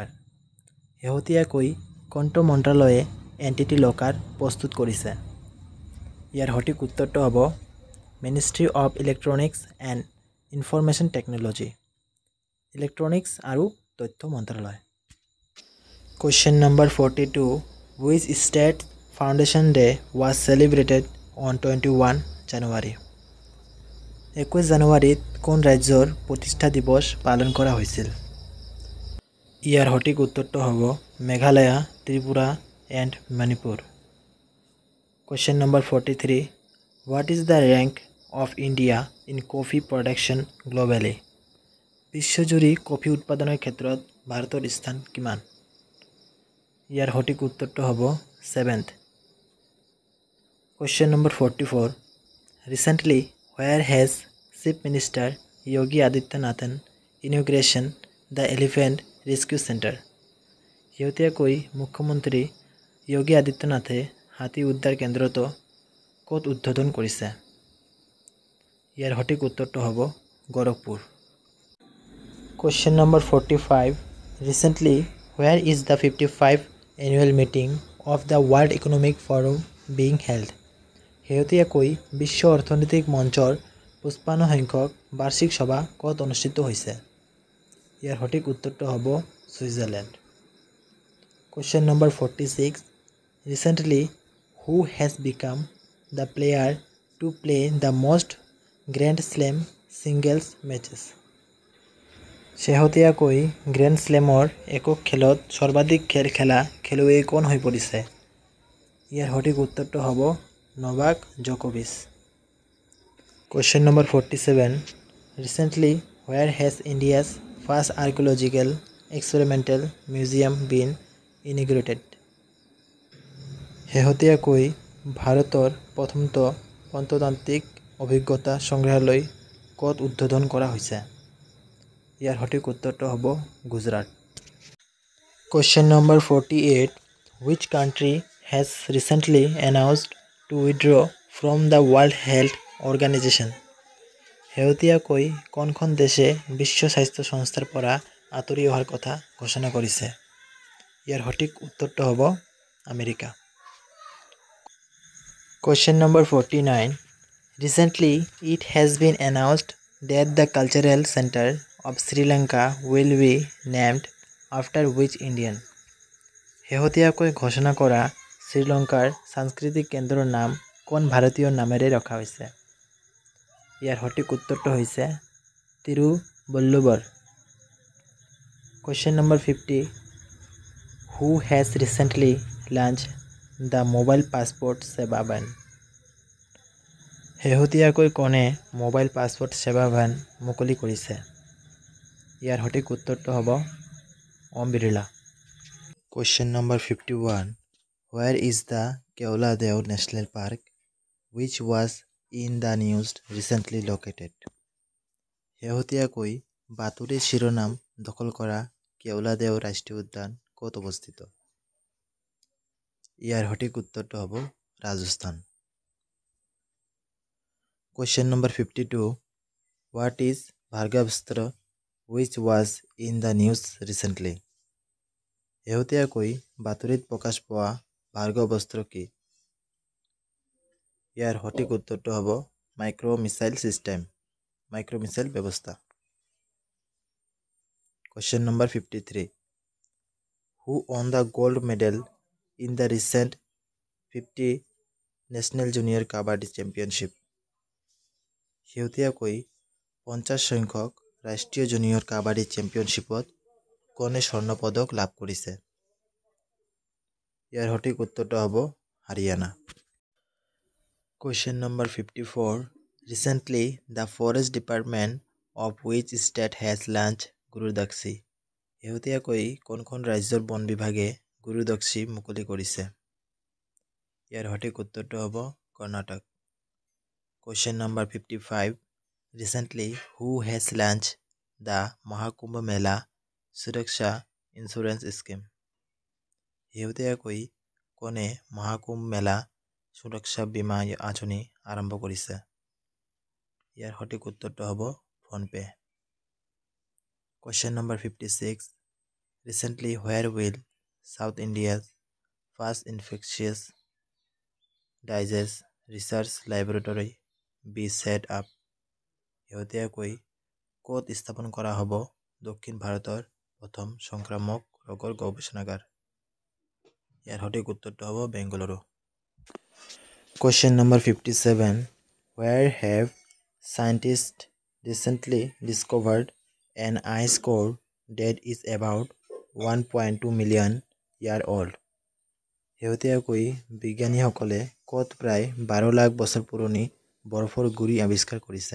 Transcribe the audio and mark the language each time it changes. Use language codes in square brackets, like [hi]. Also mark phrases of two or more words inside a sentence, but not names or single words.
[as] শেহতীয়াকৈ কোনটো মন্ত্ৰালয়ে এন্টিটি লকাৰ প্ৰস্তুত কৰিছে? ইয়াৰ সঠিক উত্তৰটো হ'ব [en] Ministry of Electronics and Information Technology, [as] ইলেক্ট্ৰনিক্স আৰু তথ্য মন্ত্ৰালয়। [en] Question number 42. Which state foundation day was celebrated on 21 January? [as] 21 জানুৱাৰীত কোন ৰাজ্যৰ প্ৰতিষ্ঠা দিৱস পালন কৰা হৈছিল? ইয়াৰ সঠিক উত্তৰটো হ'ব মেঘালয়, ত্ৰিপুৰা এণ্ড মণিপুৰ। [en] Question number 43. What is the rank of India in coffee production globally? [as] বিশ্বজুৰি কফি উৎপাদনৰ ক্ষেত্ৰত ভাৰতৰ স্থান কিমান? ইয়াৰ সঠিক উত্তৰটো হ'ব 7th। [en] Question number 44. Recently, where has Chief Minister Yogi Adityanath inauguration the Elephant Rescue Center? [as] শেহতীয়াকৈ মুখ্যমন্ত্ৰী যোগী আদিত্যনাথে হাতী উদ্ধাৰ কেন্দ্ৰটো ক'ত উদ্বোধন কৰিছে? ইয়াৰ সঠিক উত্তৰটো হ'ব গোৰখপুৰ। [en] Question number 45. Recently, where is the 55th annual meeting of the World Economic Forum being held? [as] শেহতীয়াকৈ বিশ্ব অৰ্থনৈতিক মঞ্চৰ 55 সংখ্যক বাৰ্ষিক সভা ক'ত অনুষ্ঠিত হৈছে? ইয়াৰ সঠিক উত্তৰটো হ'ব ছুইজাৰলেণ্ড। [en] Question number 46. Recently, who has become the player to play the most Grand Slam singles matches? [as] শেহতীয়াকৈ গ্ৰেণ্ড স্লেমৰ একক খেলত সৰ্বাধিক খেল খেলা খেলুৱৈ কোন হৈ পৰিছে? ইয়াৰ সঠিক উত্তৰটো হ'ব নভাক জকোভিচ। [en] Question number 47. Recently, where has India's first archaeological experimental museum been inaugurated? [as] শেহতীয়াকৈ ভাৰতৰ প্ৰথমটো প্ৰত্নতাত্ত্বিক অভিজ্ঞতা সংগ্ৰহালয় ক'ত উদ্বোধন কৰা হৈছে? ইয়াৰ সঠিক উত্তৰটো হ'ব গুজৰাট। [en] Question number 48. Which country has recently announced to withdraw from the World Health Organization? [as] শেহতীয়াকৈ কোনখন দেশে বিশ্ব স্বাস্থ্য সংস্থাৰ পৰা আঁতৰি অহাৰ কথা ঘোষণা কৰিছে? ইয়াৰ সঠিক উত্তৰটো হ'ব আমেৰিকা। [en] Question number 49. Recently, it has been announced that the Cultural Center of Sri Lanka will be named after which Indian? [as] শেহতীয়াকৈ ঘোষণা কৰা শ্ৰীলংকাৰ সাংস্কৃতিক কেন্দ্ৰৰ নাম কোন ভাৰতীয়ৰ নামেৰে ৰখা হৈছে? ইয়াৰ সঠিক উত্তৰটো হৈছে তিৰুবল্লুবৰ। [en] Question number 50. Who has recently launched the mobile passport সেৱা van? [as] শেহতীয়াকৈ কোনে মোবাইল পাছপোৰ্ট সেৱা van মুকলি কৰিছে? ইয়াৰ সঠিক উত্তৰটো হ'ব ওম বিৰলা। [en] Question number 51. Where is the Keoladeo National Park, which was in the news recently located? [as] শেহতীয়াকৈ বাতৰিৰ শিৰোনাম দখল কৰা কেওলাদেও ৰাষ্ট্ৰীয় উদ্যান ক'ত অৱস্থিত? ইয়াৰ সঠিক উত্তৰটো হ'ব ৰাজস্থান। [en] Question number 52. What is Bhargavastra, which was in the news recently? [as] শেহতীয়াকৈ বাতৰিত প্ৰকাশ পোৱা ভাৰ্গৱস্ত্ৰ কি? ইয়াৰ সঠিক উত্তৰটো হ'ব [en] micro missile [as] ব্যৱস্থা। [en] Question number 53. Who won the gold medal in the recent 50 National Junior Kabaddi Championship? [as] শেহতীয়াকৈ 50 সংখ্যক ৰাষ্ট্ৰীয় জুনিয়ৰ কাবাডী চেম্পিয়নশ্বিপত কোনে স্বৰ্ণ পদক লাভ কৰিছে? ইয়াৰ সঠিক উত্তৰটো হ'ব হাৰিয়ানা। [en] Question number 54. Recently, the Forest Department of which state has launched Gurudakshi? [as] শেহতীয়াকৈ কোনখন ৰাজ্যৰ বন বিভাগে গুৰুদক্ষী মুকলি কৰিছে? ইয়াৰ সঠিক উত্তৰটো হ'ব কৰ্ণাটক। [en] Question number 55. Recently, who has launched the Mahakumbh Mela Suraksha Insurance Scheme? [as] শেহতীয়াকৈ কোনে মহাকুম্ভ মেলা সুৰক্ষা বীমা আঁচনি আৰম্ভ কৰিছে? ইয়াৰ সঠিক উত্তৰটো হ'ব ফোনপে। [en] Question number 56. Recently, where will South India's first infectious disease research laboratory be set up? [as] শেহতীয়াকৈ ক'ত স্থাপন কৰা হ'ব দক্ষিণ ভাৰতৰ প্ৰথম সংক্ৰামক ৰোগৰ গৱেষণাগাৰ? ইয়াৰ সঠিক উত্তৰটো হ'ব বেংগালুৰু। [en] Question number 57. Where have scientists recently discovered an ice core that is about 1.2 million year old? [as] শেহতীয়াকৈ বিজ্ঞানীসকলে ক'ত প্ৰায় 12 লাখ বছৰ পুৰণি বৰফৰ গুৰি আৱিষ্কাৰ কৰিছে?